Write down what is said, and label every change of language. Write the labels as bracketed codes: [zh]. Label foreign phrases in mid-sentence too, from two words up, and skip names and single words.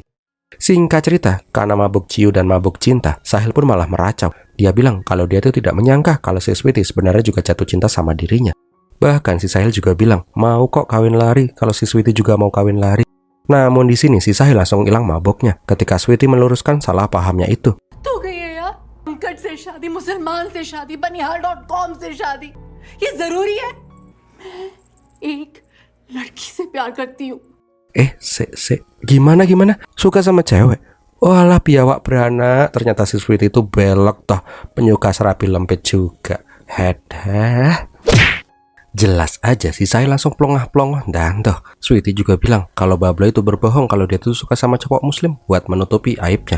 [id] Singkat cerita, karena mabuk ciu dan mabuk cinta, Sahil pun malah meracau. Dia bilang kalau dia tuh tidak menyangka kalau si Sweety sebenarnya juga jatuh cinta sama dirinya. Bahkan si Sahil juga bilang mau kok kawin lari kalau si Sweety juga mau kawin lari. Namun di sini si Sahil langsung hilang maboknya ketika Sweety meluruskan salah pahamnya itu. [hi] तो गई है यार, अंकट से शादी, मुसलमान से शादी, बनिहाल.com से शादी, ये जरूरी है? मैं एक लड़की से प्यार करती हूँ. [id] Gimana? Suka sama cewek? Walah biawak beranak, ternyata si Sweety itu belok toh, penyuka serapi lempit juga. Hedah. Jelas aja si Sahil langsung plongah-plongah. Dan toh Sweety juga bilang kalau Babla itu berbohong kalau dia tuh suka sama cowok muslim buat menutupi aibnya.